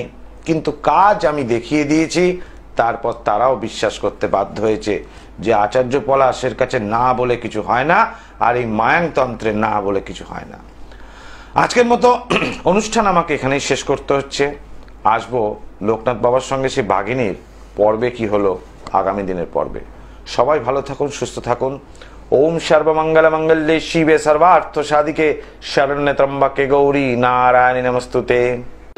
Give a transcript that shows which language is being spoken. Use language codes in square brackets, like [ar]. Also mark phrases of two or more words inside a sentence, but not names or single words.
[bn] কিন্তু কাজ আমি দেখিয়ে দিয়েছি, তারপর তারাও বিশ্বাস করতে বাধ্য হয়েছে যে আচার্য পলাশের কাছে না বলে কিছু হয় না, আর এই মায়াংতন্ত্রে না বলে কিছু হয় না। আজকের মতো অনুষ্ঠান আমাকে এখানেই শেষ করতে হচ্ছে। আসবো লোকনাথ বাবার সঙ্গে সেই বাঘিনীর পর্বে কি হলো আগামী দিনের পর্বে। সবাই ভালো থাকুন, সুস্থ থাকুন। [sa] ओम सर्वमंगल मंगल्ये शिवे सर्वार्थ साधिके शरण्य त्र्यंबके गौरी नारायणी नमस्तुते।